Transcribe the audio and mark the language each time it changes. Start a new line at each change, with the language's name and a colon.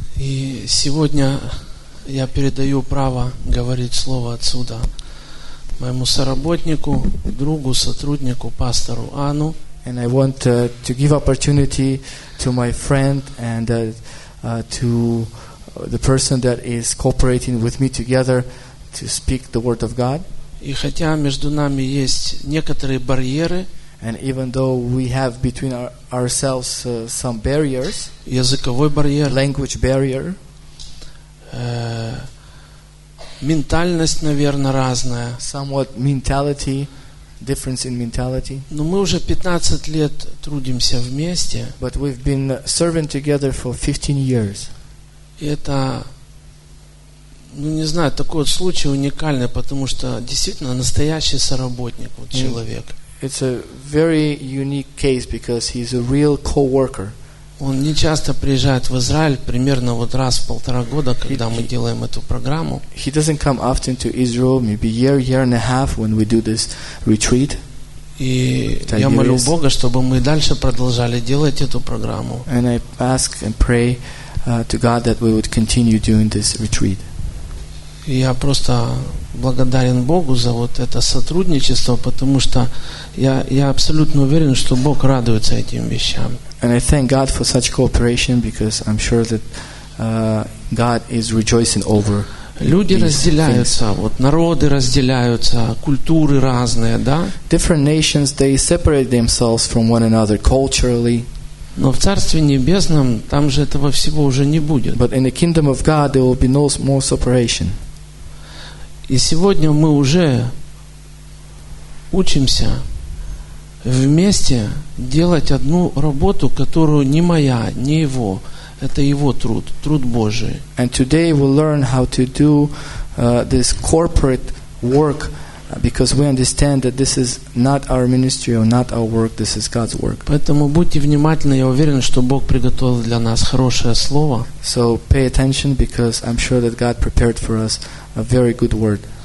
Russian: И сегодня я передаю право говорить слово отсюда моему соработнику, другу, сотруднику, пастору Ану.
English: And I want to give opportunity to my friend and to the person that is cooperating with me together to speak the word of God.
Russian: И хотя между нами есть некоторые барьеры,
English: and even though we have between ourselves some barriers,
Russian: языковой барьер,
English: language barrier,
Russian: ментальность, наверное, разная,
English: somewhat mentality, difference in mentality.
Russian: Но мы уже 15 лет трудимся вместе.
English: But we've been serving together for 15 years.
Russian: Это, ну не знаю, такой вот случай уникальный, потому что действительно настоящий соработник, вот человек.
English: It's a very unique case because he's a real co-worker.
Russian: Он не часто приезжает в Израиль, примерно вот раз в полтора года, когда мы делаем эту программу.
English: He doesn't come often to Israel, maybe year and a half when we do this retreat.
Russian: И я молю Бога, чтобы мы дальше продолжали делать эту программу.
English: And I ask and pray to God that we would continue doing this retreat.
Russian: Я просто благодарен Богу за вот это сотрудничество, потому что я абсолютно уверен, что Бог радуется этим вещам.
English: And I thank God for such cooperation because I'm sure that God is rejoicing over
Russian: люди разделяются,
English: things.
Russian: Вот народы разделяются, культуры разные, да?
English: Different nations, they separate themselves from one another culturally.
Russian: Но в Царстве Небесном там же этого всего уже не будет.
English: But in the kingdom of God there will be no more separation.
Russian: И сегодня мы уже учимся вместе делать одну работу, которую не моя, не его. Это его труд, труд Божий.
English: And today we learn how to do this corporate work because we understand that this is not our ministry or not our work, this is God's work.
Russian: Поэтому будьте внимательны, я уверен, что Бог приготовил для нас хорошее слово.
English: So pay attention because I'm sure that God prepared for us a very good word.